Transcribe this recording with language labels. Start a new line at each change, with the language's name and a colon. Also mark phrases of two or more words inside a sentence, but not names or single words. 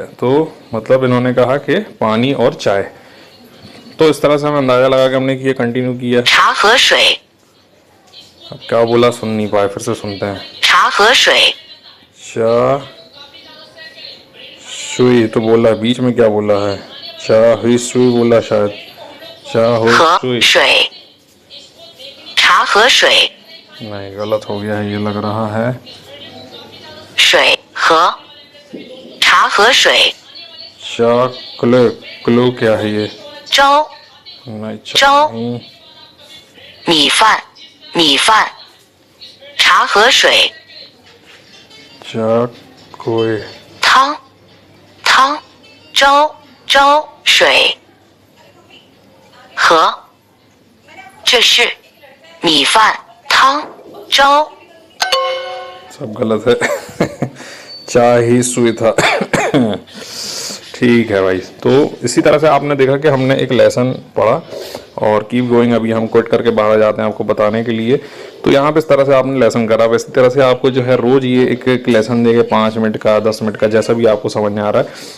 Hindi: तो मतलब इन्होंने कहा कि पानी और चाय। तो इस तरह से हमें अंदाजा लगा कि हमने किया, कंटिन्यू किया।
Chinese: 茶和水
Hindi: अब क्या बोला सुन नहीं पाए, फिर से सुनते हैं।
Chinese: 茶和水茶水
Hindi: तो बोला, बीच में क्या बोला है?
Chinese: 茶和水
Hindi: बोला शायद,
Chinese: 茶和和 सुई। 水茶和水
Hindi: नहीं, गलत हो गया है ये लग रहा है।
Chinese: 水和茶和水
Hindi: चा क्लो, क्लो क्या है ये?
Chinese: 粥
Hindi: नहीं, चा जाओ। नहीं।
Chinese: 米饭米饭茶和水
Hindi: चा कोई,
Chinese: 汤汤粥粥水和这是米饭汤粥
Hindi: सब गलत है। चा ही सुई था। ठीक है भाई। तो इसी तरह से आपने देखा कि हमने एक लेसन पढ़ा और
English: keep going
Hindi: अभी हम क्विट करके बाहर जाते हैं आपको बताने के लिए। तो यहाँ पे इस तरह से आपने लेसन करा, इसी तरह से आपको जो है रोज ये एक लेसन देंगे 5 मिनट का, 10 मिनट का, जैसा भी आपको समझ में आ रहा है।